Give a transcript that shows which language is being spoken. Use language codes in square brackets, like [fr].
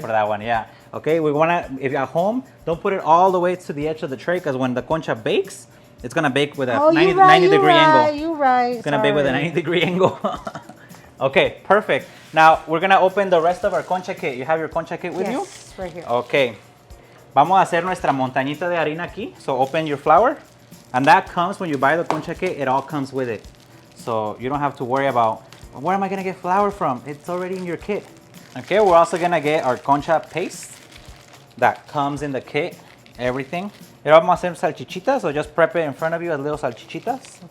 [en] for that one. Yeah. Okay, we wanna, if you're at home, don't put it all the way to the edge of the tray because when the concha bakes, it's gonna bake with a 90 degree angle. You're right. It's gonna bake with a 90-degree angle. Okay, perfect. Now we're gonna open the rest of our concha kit. You have your concha kit with you? Yes, right here. [es] Okay. Vamos a hacer nuestra montañita de harina aquí. [en] So open your flour. And that comes when you buy the concha kit, it all comes with it. So you don't have to worry about, where am I gonna get flour from? It's already in your kit. Okay, we're also gonna get our concha paste that comes in the kit, everything. Here [es] vamos a hacer salchichitas, [en] so just prep it in front of you as little salchichitas.